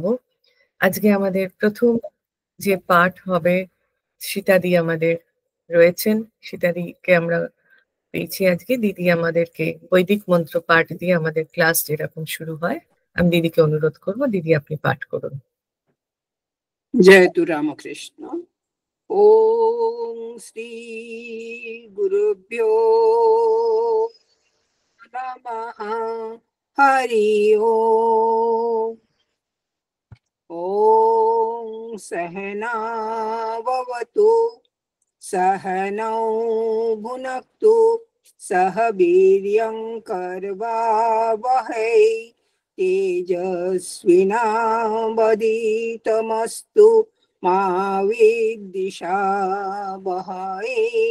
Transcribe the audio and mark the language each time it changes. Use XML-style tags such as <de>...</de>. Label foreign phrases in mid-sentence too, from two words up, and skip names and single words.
<bn>আজকে আমাদের প্রথম যে পাঠ হবে, সীতাদি আমাদের রয়েছেন। সীতাদিকে আমরা পেয়েছি আজকে। দিদি আমাদেরকে বৈদিক মন্ত্র পাঠ দিয়ে আমাদের ক্লাস যেরকম শুরু হয়, আমি দিদিকে অনুরোধ করব, দিদি আপনি পাঠ করুন।</bn> <sa>जय तु रामकृष्ण। ओम श्री गुरुभ्यो नमः। हरि ओम। ओम सहना भवतु सहनौ भुनक्तु सह वीर्यं करवावहै तेजस्विनावधीतमस्तु मा विद्विषावहै।</sa>